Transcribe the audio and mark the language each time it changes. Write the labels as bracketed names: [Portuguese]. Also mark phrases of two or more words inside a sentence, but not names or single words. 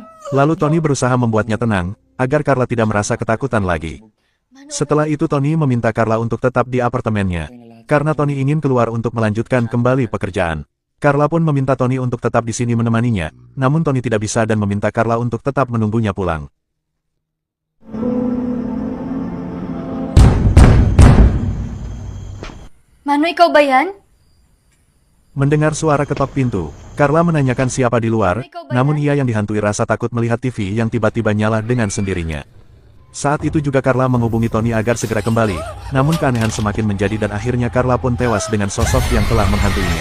[Indonesian] Lalu Tony berusaha membuatnya tenang, agar Carla tidak merasa ketakutan lagi. Setelah itu Tony meminta Carla untuk tetap di apartemennya, karena Tony ingin keluar untuk melanjutkan kembali pekerjaan. Carla pun meminta Tony untuk tetap di sini menemaninya, namun Tony tidak bisa dan meminta Carla untuk tetap menunggunya pulang. [Filipino] Mano, ikaw ba yan? [Indonesian] Mendengar suara ketok pintu, Carla menanyakan siapa di luar, namun ia yang dihantui rasa takut melihat TV yang tiba-tiba nyala dengan sendirinya. Saat itu juga Carla menghubungi Tony agar segera kembali, namun keanehan semakin menjadi dan akhirnya Carla pun tewas dengan sosok yang telah menghantuinya.